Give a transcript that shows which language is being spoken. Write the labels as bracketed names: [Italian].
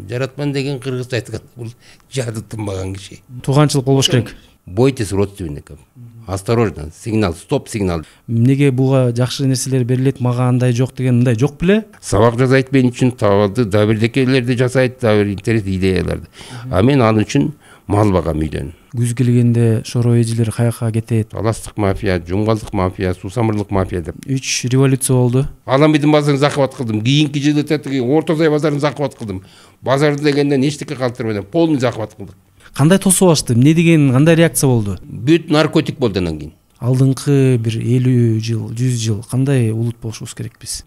[Kyrgyz] Жаратман деген кыргызча айтканда бул жады тынбаган киши. Тууганчылык болбош керек. [Russian] Бойтесь родственников. Осторожно, сигнал, стоп сигнал. [Kyrgyz] Эмнеге буга жакшы нерселер берилет, мага андай жок деген мындай жок беле? Сабак жасайт мен үчүн, табалды, да бирдекелерди жасайт, да бир интерес идеяларды. А мен ал үчүн мал багам үйдөн. Күз келгенде шоро эжелер каяка кетет? Таластык мафия, жумгалдык мафия, сусамырлык мафия деп. 3 революция болду. Аламбидин базарын закыбат кылдым. Кийинки жылы тетиги Орто Сай базарын закыбат кылдым. Базарды дегенден эчтеке калтырбайм, полный закыбат кылдык. Кандай тосуп алышты? Эмне деген кандай реакция болду? Бүт наркотик болду андан кийин. Алдыңкы бир 50 жыл, 100 жыл кандай улут болушубуз керек биз?